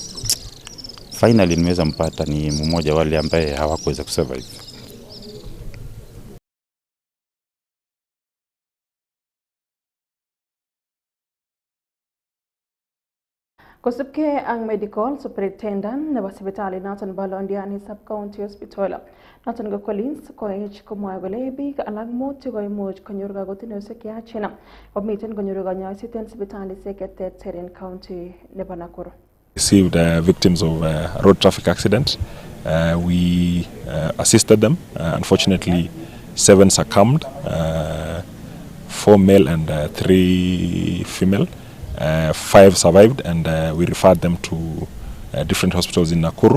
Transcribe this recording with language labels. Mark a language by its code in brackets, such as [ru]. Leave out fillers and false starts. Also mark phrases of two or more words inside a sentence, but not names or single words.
[sw] Finally nimeweza mpata ni mmoja wale ambaye hawakuweza kusurvive. [kln] Kosipke ang [en] medical superintendent [kln] nebo sipitali noton bo Londiani Sub County Hospital. Noton ko Collins koech komwae kole biik alak mut koimuch konyor kakotinosiek cheyachen komiten konyoru kanyoiset en sipitalisiek cheterter en county nebo Nakuru. [en] Received victims of road traffic accident. We assisted them. Unfortunately, 7 succumbed, 4 male and 3 female. 5 survived and we referred them to different hospitals in Nakuru.